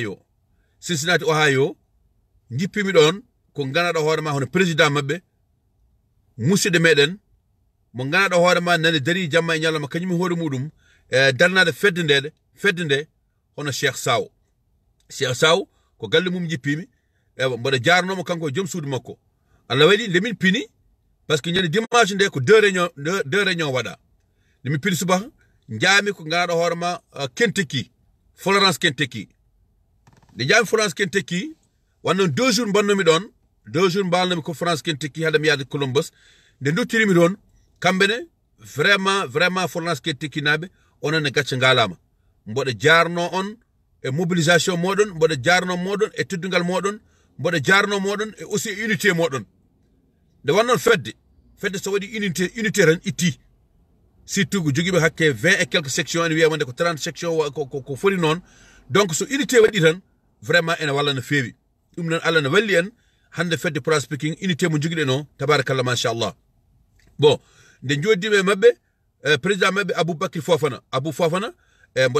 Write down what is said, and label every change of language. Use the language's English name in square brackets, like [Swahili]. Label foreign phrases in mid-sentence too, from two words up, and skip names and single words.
[Fula] Ohio jippimi ɗon ko ganaɗo hoore ma hono président mabɓe musidɗo meɗen mo ganaɗo hoore ma nane dari jamma e ñalawma kañum hoore muɗum darnade fedde nde hono Cheikh Saw ko galle mum jippimi ewa mboɗo jarnomo kanko joom suudu makko Allah waɗi nde min pini [French] par ce que [Fula] ñande dimanche nde ko [French] deux réunion [Fula] waɗa nde min pini subaha jaami ko ngaraɗo hoorema Kentucky Florence Kentucky nde jaami Florence Kentucky wannon 2 jours mbannomi ɗon 2 jours mbalnomi ko France Kentucky haade mi yaade Columbus nde duttirimi ɗon kamɓene vraiment Florence Kentucky naɓe onon e gacce ngalama mboɗo jarno on e mobilisation moɗon mboɗo jarno moɗon e teddugal moɗon mboɗo jarno moɗon e [French] aussi unité [Fula] moɗon nde wannon fedde so waɗi unité tan itti surtout ko jogiiɓe hakke 20 [French] et quelques sections [Fula] ene wiya wonde ko 30 sections ko foti noon donc so unité waɗi tan vraiment ene walla no feewi ɗum noon Allah ne walli en hande fedde Pra Speaking unité mo jogiɗen o tabarakallah machallah bon nde joddima e mabɓe président mabɓe Aboubacry Fofana mboɗo